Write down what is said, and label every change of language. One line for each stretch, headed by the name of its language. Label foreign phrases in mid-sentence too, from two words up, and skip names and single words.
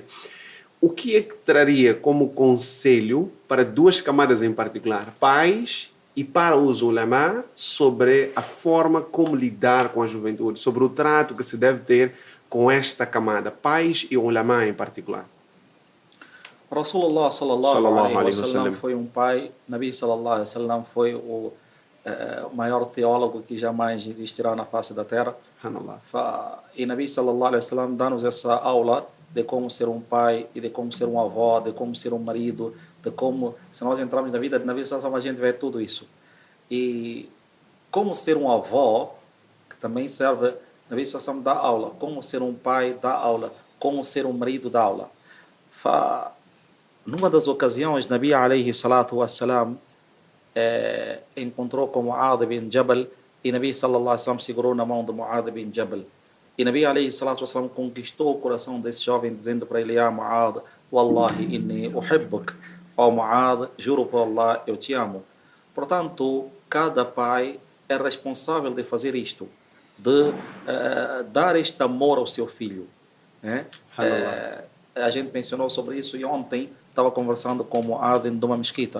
Portuguese: O que é que traria como conselho para duas camadas em particular, pais e para os ulama, sobre a forma como lidar com a juventude, sobre o trato que se deve ter com esta camada, pais e ulama em particular?
Arabic: رسول الله صلى الله Sallallahu alaihi alaihi wasallam wasallam.
Portuguese: foi um pai, Nabi
Arabic: صلى الله عليه وسلم
Portuguese: foi o maior teólogo que jamais existirá na face da terra. Subhanallah. E Nabi
Arabic: صلى الله عليه وسلم
Portuguese: dá-nos essa aula de como ser um pai e de como ser um avó, de como ser um marido, de como, se nós entrarmos na vida de Nabi
Arabic: صلى الله عليه وسلم,
Portuguese: a gente vê tudo isso. E como ser um avó, que também serve, Nabi
Arabic: صلى الله عليه وسلم
Portuguese: dá aula, como ser um pai dá aula, como ser um marido dá aula. Numa das ocasiões, Nabi
Arabic: عليه الصلاة والسلام
Portuguese: encontrou com Mu'adh bin Jabal e Nabi
Arabic: صلى الله عليه وسلم
Portuguese: segurou na mão de Mu'adh bin Jabal. E Nabi
Arabic: عليه الصلاة والسلام
Portuguese: conquistou o coração desse jovem dizendo para ele:
Arabic: "يا معاذ، والله إني أحبك."
Portuguese: Ó Mu'adh, juro por Allah, eu te amo. Portanto, cada pai é responsável de fazer isto, de dar este amor ao seu filho, né? Subhanallah. A gente mencionou sobre isso e ontem estava conversando com o Muad de uma mesquita.